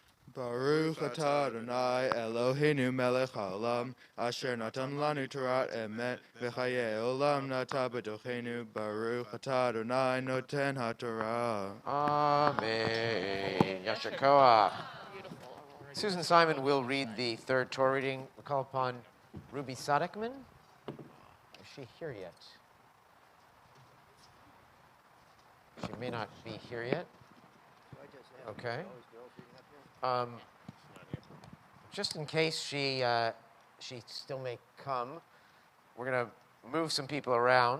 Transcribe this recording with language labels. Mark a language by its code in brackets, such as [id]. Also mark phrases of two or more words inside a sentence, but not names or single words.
[he] ברוך אתה אדוני אלוהינו מלך העולם, אשר נתן לנו תורה אמת וחיי עולם נטע בתוכנו. ברוך אתה אדוני נותן התורה. אמן. יישר כוח. [en] Beautiful, Aurora. Susan Simon will read the third Torah reading. We call upon Ruby Sadekman. Is she here yet? She may not be here yet. Okay. Just in case she still may come, we're going to move some people around.